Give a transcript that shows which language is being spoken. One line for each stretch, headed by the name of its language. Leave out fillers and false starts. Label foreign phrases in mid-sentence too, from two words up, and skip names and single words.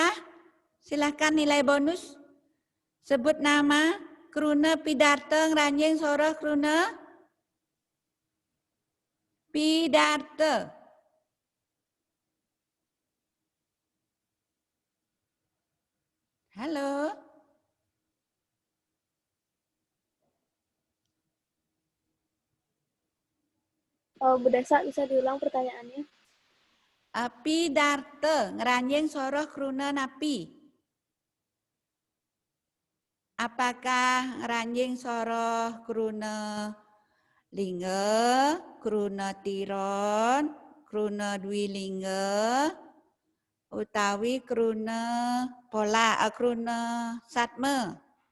Indonesian: Silahkan nilai bonus. Sebut nama,
Balinese: kruna pidarta ngranjing soroh kruna pidarta.
Indonesian: Halo. Bu Desa, bisa diulang pertanyaannya?
Balinese: Pidarta ngranjing soroh kruna napi.
Indonesian: Apakah
Balinese: ngranjing soroh kruna lingga, kruna tiron, kruna dwilingga, utawi kruna kruna satma?